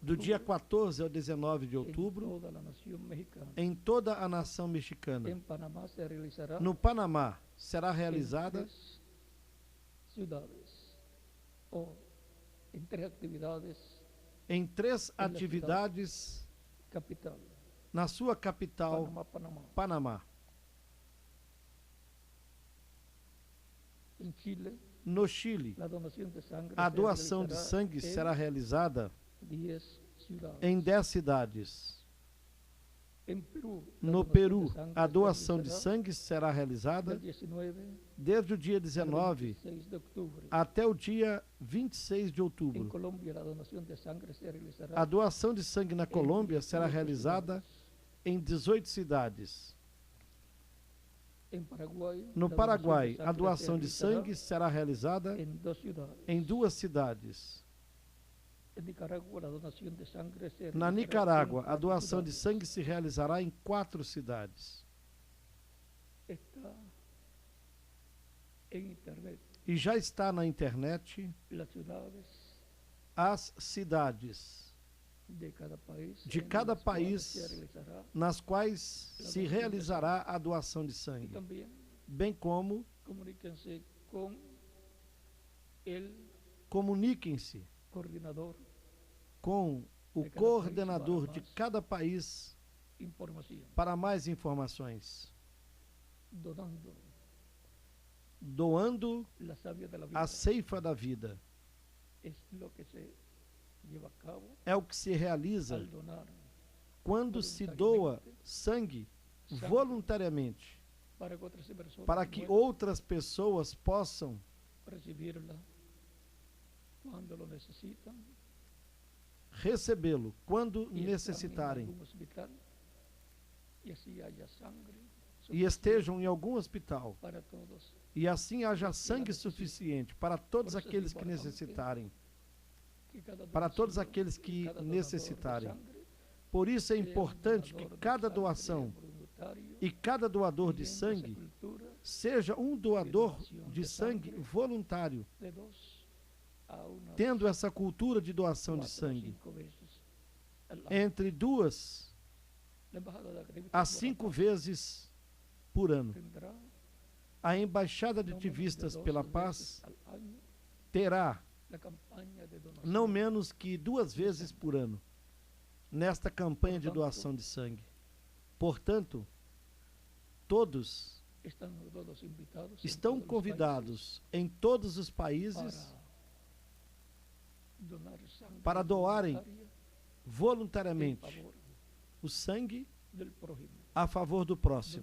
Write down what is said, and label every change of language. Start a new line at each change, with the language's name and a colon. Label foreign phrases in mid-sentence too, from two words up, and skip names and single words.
Portuguese: do dia 14 ao 19 de
Spanish: en
Portuguese: outubro,
Spanish: toda la nación mexicana.
Portuguese: em toda a nação mexicana.
Spanish: En Panamá se realizará
Portuguese: No Panamá, será
Spanish: en
Portuguese: realizada
Spanish: 3 ciudades o en 3 actividades
Portuguese: em 3
Spanish: la
Portuguese: atividades
Spanish: capital,
Portuguese: na sua capital,
Spanish: Panamá.
Portuguese: Panamá.
Spanish: En Chile,
Portuguese: No Chile,
Spanish: la donación de sangre
Portuguese: a
Spanish: se
Portuguese: doação de
Spanish: realizará
Portuguese: sangue será realizada
Spanish: en 10 ciudades.
Portuguese: em 10 cidades.
Spanish: En Perú, la
Portuguese: No
Spanish: donación
Portuguese: Peru,
Spanish: de sangre
Portuguese: a
Spanish: se
Portuguese: doação de
Spanish: realizará
Portuguese: sangue será realizada
Spanish: del 19
Portuguese: desde o dia
Spanish: al
Portuguese: 19
Spanish: 26 de octubre.
Portuguese: até o dia 26 de
Spanish: En
Portuguese: outubro.
Spanish: Colombia, la donación de sangre se realizará
Portuguese: A doação de sangue na
Spanish: en
Portuguese: Colômbia será
Spanish: 18
Portuguese: realizada
Spanish: ciudades.
Portuguese: em 18 cidades.
Spanish: En Paraguay,
Portuguese: No
Spanish: la
Portuguese: Paraguai,
Spanish: donación
Portuguese: a
Spanish: de
Portuguese: doação de
Spanish: se realizará
Portuguese: sangue será realizada
Spanish: en 2 ciudades.
Portuguese: em 2 cidades.
Spanish: En Nicaragua, la donación de sangre se
Portuguese: Na
Spanish: realizará
Portuguese: Nicarágua,
Spanish: en
Portuguese: a
Spanish: 4
Portuguese: doação de
Spanish: ciudades.
Portuguese: sangue se realizará em 4 cidades.
Spanish: Está en internet
Portuguese: E já está na internet
Spanish: las ciudades
Portuguese: as cidades
Spanish: de cada país,
Portuguese: de
Spanish: en
Portuguese: cada
Spanish: las cuales
Portuguese: país
Spanish: se realizará,
Portuguese: nas quais se realizará a doação de
Spanish: y
Portuguese: sangue,
Spanish: también
Portuguese: bem como
Spanish: comuníquense con el
Portuguese: comuniquem-se
Spanish: coordinador
Portuguese: com o
Spanish: de cada
Portuguese: coordenador
Spanish: país
Portuguese: de
Spanish: para
Portuguese: cada país
Spanish: información,
Portuguese: Para mais informações,
Spanish: donando
Portuguese: doando
Spanish: la savia de la vida,
Portuguese: a ceifa da vida.
Spanish: es lo que se lleva a cabo
Portuguese: É o que se realiza
Spanish: al donar
Portuguese: quando se doa sangue voluntariamente,
Spanish: para que otras personas
Portuguese: para que
Spanish: puedan
Portuguese: outras pessoas possam
Spanish: recibirla cuando lo necesitan
Portuguese: recebê-lo quando
Spanish: y están en
Portuguese: necessitarem
Spanish: algún hospital y así haya sangre
Portuguese: e estejam em algum hospital,
Spanish: para todos.
Portuguese: e assim haja sangue suficiente para todos aqueles que necessitarem,
Spanish: Que cada
Portuguese: para todos
Spanish: donación,
Portuguese: aqueles
Spanish: que
Portuguese: que
Spanish: cada donador de
Portuguese: necessitarem.
Spanish: sangre
Portuguese: Por isso é
Spanish: sea un
Portuguese: importante que
Spanish: donador de
Portuguese: cada
Spanish: sangre
Portuguese: doação
Spanish: voluntario,
Portuguese: e cada doador de
Spanish: siguiendo esa
Portuguese: sangue
Spanish: cultura
Portuguese: seja um doador de sangue voluntário,
Spanish: de 2 a 1
Portuguese: tendo essa cultura de doação de
Spanish: 4 o
Portuguese: sangue
Spanish: 5 veces al año.
Portuguese: entre 2
Spanish: La embajada de activistas
Portuguese: a
Spanish: por la
Portuguese: 5
Spanish: paz
Portuguese: vezes por ano.
Spanish: tendrá
Portuguese: A Embaixada de
Spanish: no menos de
Portuguese: Ativistas
Spanish: 2
Portuguese: pela
Spanish: veces
Portuguese: Paz
Spanish: al año
Portuguese: terá
Spanish: la campaña de donación
Portuguese: não menos que 2 vezes por ano nesta campanha de doação de sangue. Portanto, todos
Spanish: están todos invitados en
Portuguese: estão
Spanish: todos los
Portuguese: convidados em todos os
Spanish: países
Portuguese: países
Spanish: donar sangre
Portuguese: para doarem
Spanish: voluntaria en
Portuguese: voluntariamente
Spanish: favor
Portuguese: o sangue
Spanish: del prójimo.
Portuguese: a favor do próximo.